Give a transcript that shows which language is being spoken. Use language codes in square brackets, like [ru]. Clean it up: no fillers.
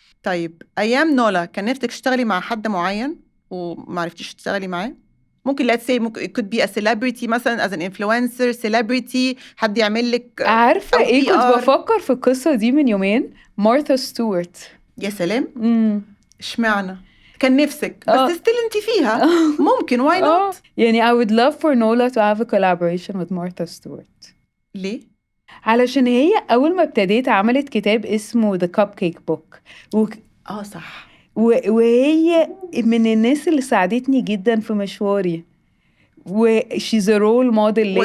[ar] طيب ايام نولا كان نفسك تشتغلي مع حد معين ومعرفتيش تشتغلي معاه؟ ممكن [en] let's say [ar] ممكن [en] it could be a celebrity [ar] مثلا [en] as an influencer celebrity، [ar] حد يعمل لك عارفة أو ايه؟ كنت [en] PR. [ar] بفكر في القصة دي من يومين. مارثا ستوارت. يا سلام، اشمعنى كان نفسك؟ بس ستيل انت فيها ممكن [en] why not؟ [ar] يعني [en] I would love for Nola to have a collaboration with Martha Stewart. [ar] ليه؟ علشان هي أول ما ابتديت عملت كتاب اسمه The Cupcake Book صح. وهي من الناس اللي ساعدتني جدا في مشواري [en] she's a role model [ar] ليا.